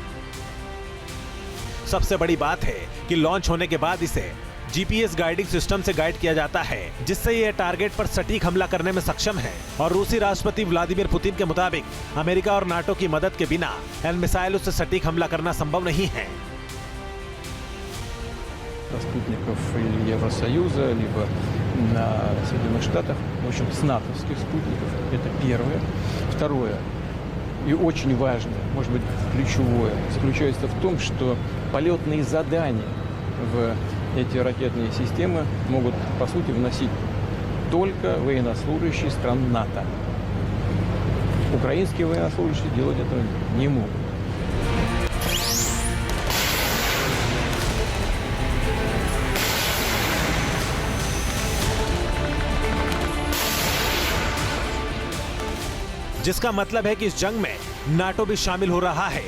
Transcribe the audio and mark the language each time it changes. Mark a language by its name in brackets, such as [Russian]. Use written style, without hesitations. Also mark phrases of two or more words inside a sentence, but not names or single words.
[Hindi] सबसे बड़ी बात है कि लॉन्च होने के बाद इसे [English] GPS guiding system [Hindi] से गाइड किया जाता है, जिससे यह टारगेट पर सटीक हमला करने में सक्षम है। और रूसी राष्ट्रपति व्लादिमीर पुतिन के मुताबिक अमेरिका और नाटो की मदद के बिना इन मिसाइलों से सटीक हमला करना संभव नहीं है। [Russian] спутников или Евросоюза, либо на Соединенных Штатах, в общем, с натовских спутников. Это первое. Второе, и очень важное, может быть, ключевое, заключается в том, что полетные задания в эти ракетные системы могут, по сути, вносить только военнослужащие стран НАТО. Украинские военнослужащие делать этого не могут. [Hindi] जिसका मतलब है कि इस जंग में नाटो भी शामिल हो रहा है।